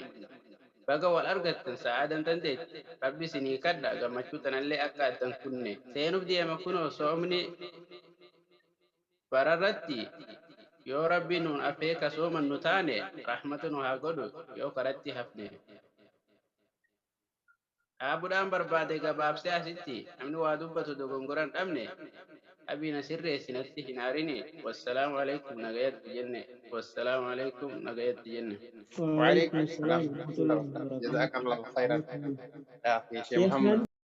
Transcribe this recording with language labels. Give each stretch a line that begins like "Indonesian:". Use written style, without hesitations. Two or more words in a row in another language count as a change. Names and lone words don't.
Oromo: Baga wal argattan sa'aadan tanteetti rabbi isinii kadha gammachuu tanallee akka addan kunne seenuuf deema kunoo soomni bararratti yoo rabbi nuun afee kasooman nu taane rahmata nu haa godhu yoo karatti hafne. Dhaabuudhaan barbaade gabaabsee asitti namni waa dubbatu dogongoran dhabne abiina sirreessinatti hin aarini.
Arabic: والسلام عليكم
Oromo: nagayatti jenne.
Arabic: والسلام عليكم
Oromo: nagayatti jenne.
Arabic: وعليكم وعليكم السلام السلام ورحمة ورحمة الله الله وبركاته. وبركاته. جزاك الله خيرا يا أخي شيخ شيخنا محمد.